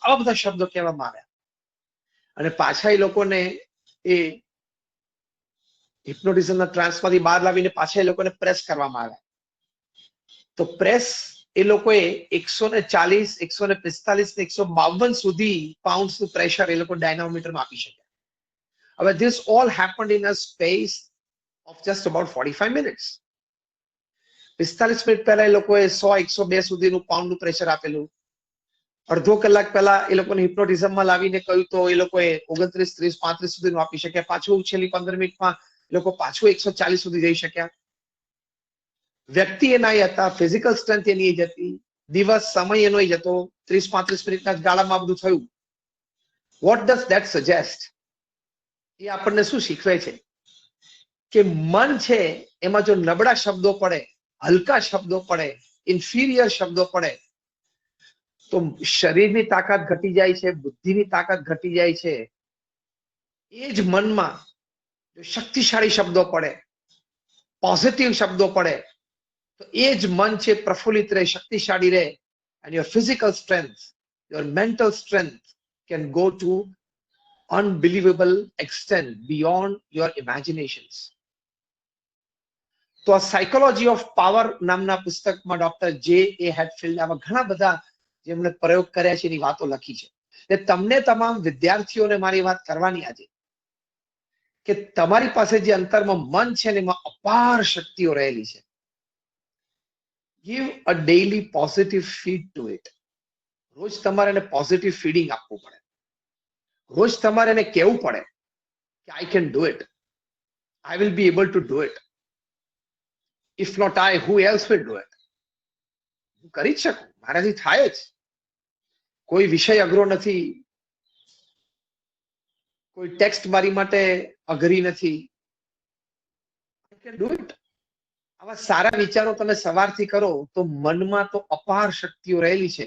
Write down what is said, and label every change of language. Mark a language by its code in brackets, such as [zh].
[gu] આવા બધા શબ્દો કહેવામાં આવ્યા અને પાછા એ લોકોને એ હિપ્નોટિઝમના ટ્રાન્સમાંથી બહાર લાવીને પાછા એ લોકોને પ્રેસ કરવામાં આવ્યા. તો પ્રેસ એ લોકોએ 140, 145 ને 152 સુધી પાઉન્ડ્સનું પ્રેશર એ લોકો ડાયનામોમીટરમાં આપી શક્યા. હવે [en] this all happened in a space of just about 45 minutes. [gu] 45 minute પહેલા એ લોકોએ 100-102 સુધીનું પાઉન્ડનું પ્રેશર આપેલું. અડધો કલાક પહેલા એ લોકોને હિપ્નોટિઝમમાં લાવીને કહ્યું તો એ લોકોએ 29, 30, 35 સુધીનું આપી શક્યા. પાછું છેલ્લી 15 મિનિટમાં એ લોકો પાછું 140 સુધી જઈ શક્યા. વ્યક્તિ એના હતા, ફિઝિકલ સ્ટ્રેન્થ એની જ હતી, દિવસ સમય એનો જ હતો, 30-35 મિનિટના ગાળામાં બધું થયું. [en] What does that suggest? [gu] એ આપણને શું શીખવે છે કે મન છે એમાં જો નબળા શબ્દો પડે, હલકા શબ્દો પડે, ઇન્ફિરિયર શબ્દો પડે તો શરીરની તાકાત ઘટી જાય છે, બુદ્ધિની તાકાત ઘટી જાય છે. એ જ મનમાં જો શક્તિશાળી શબ્દો પડે, પોઝિટિવ શબ્દો પડે તો એ જ મન છે પ્રફુલ્લિત રહે, શક્તિશાળી રહે. [en] and your physical strength, your mental strength can go to unbelievable extent beyond your imaginations. [gu] તો આ સાયકોલોજી ઓફ પાવર નામના પુસ્તકમાં ડોક્ટર J.A. હેડફિલ્ડ આવા ઘણા બધા જેમણે પ્રયોગ કર્યા છે એની વાતો લખી છે. એટલે તમને તમામ વિદ્યાર્થીઓને મારી વાત કરવાની આજે કે તમારી પાસે જે અંતરમાં મન છે ને એમાં અપાર શક્તિઓ રહેલી છે. [en] Give a daily positive feed to it. [gu] રોજ તમારે એને પોઝિટિવ ફીડિંગ આપવું પડે. રોજ તમારે એને કહેવું પડે કે [en] I can do it. I will be able to do it. If not I, who else will do it? [gu] હું કરી જ શકું, મારાથી થાય જ. કોઈ વિષય અઘરો નથી, કોઈ ટેક્સ્ટ મારી માટે અઘરી નથી, [en] can do it. [gu] આવા સારા વિચારો તમે સવારથી કરો તો મનમાં તો અપાર શક્તિઓ રહેલી છે.